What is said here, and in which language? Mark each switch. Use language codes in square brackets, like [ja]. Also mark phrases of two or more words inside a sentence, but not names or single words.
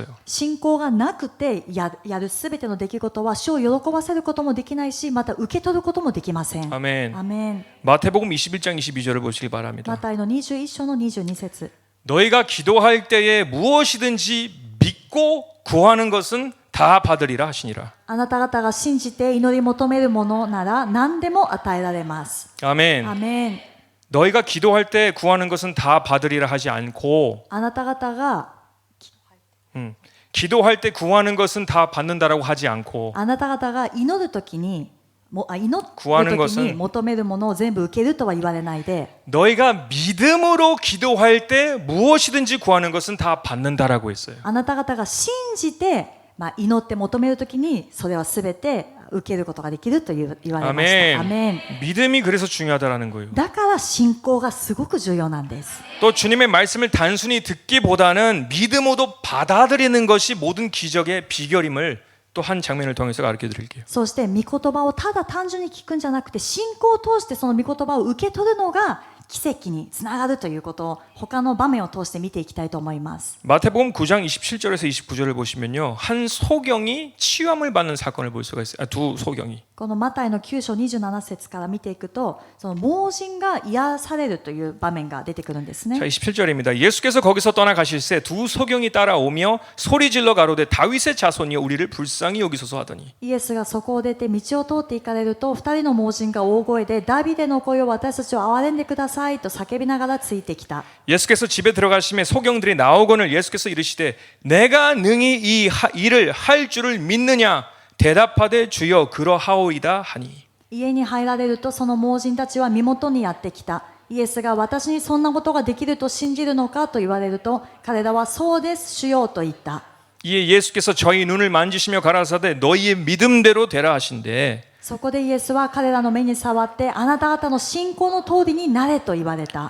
[ja] 信仰がなくてやるすべての出来事は主を喜ばせることもできないし、また受け取ることもできません。 [ko] 아멘. [ja] アメン。 [ko] 마태복음 21장 22절을 보시기 [ja] マ [ko] 바랍니다. [ja] タイの21章の22節。 [ko] 너희가 기도할 때에 무엇이든지 믿고 구하는 것은 다 받으리라 하시니라. [ja] あなた方が信じて祈り求めるものなら何でも与えられます。 [ko] 아멘. [ja] アメン。 [ko] 너희가 기도할 때 구하는 것은 다 받으리라 하지 않고 [ja] あなた方が [ko] 기도할 때 구하는 것은 다 받는다라고 하지 않고 [ja] あなた方が祈るときに祈る [ko] 구하는 [ja] ときに [ko] 것은 [ja] 求めるものを全部受けるとは言われないで [ko] 너희가 믿음으로 기도할 때 무엇이든지 구하는 것은 다 받는다라고 했어요. [ja] あなた方が信じて、祈って求めるときにそれはすべて受けることができると言われました。アメン。 [ko] 믿음이 그래서 중요하다라는 거예요. [ja] だから信仰がすごく重要なんです。 [ko] 또 주님의 말씀을 단순히 듣기보다는 믿음으로 받아들이는 것이 모든 기적의 비결임을 또 한 장면을 통해서 가르쳐 드릴게요. [ja] そして御言葉をただ単純に聞くんじゃなくて信仰を通してその御言葉を受け取るのが奇跡につながるということを他の場面を通して見ていきたいと思います。 [ko] 마태복음 9장 27절에서 29절을 보시면요. 한 소경이 치유함을 받는 사건을 볼 수가 있어요. 두 소경이. [ja] このマタイの9章27節から見ていくとその盲人が癒されるという場面が出てくるんですね。 [ko] 자, 27절입니다. 예수께서 거기서 떠나가실새 두 소경이 따라오며 소리질러 가로되 다윗의 자손이여 우리를 불쌍히 여기소서 하더니 [ja] イエスがそこを出て道を通って行かれると二人の盲人が大声でダビデの子よ私たちを憐れんでくださいと叫びながらついてきた。 [ko] 예수께서 집에 들어가심에 소경들이 나오거늘 예수께서 이르시되 내가 능히 이 일을 할 줄을 믿느냐 대답하되 주여 그러하오이다 하니 [ja] 家に入られるとその盲人たちは身元にやってきた。イエスが私にそんなことができると信じるのかと言われると彼らはそうです主よと言った。 [ko] 이에 예수께서 저희 눈을 만지시며 가라사대 너희의 믿음대로 되라 하신대 [ja] そこでイエスは彼らの目に触ってあなた方の信仰の通りになれと言われた。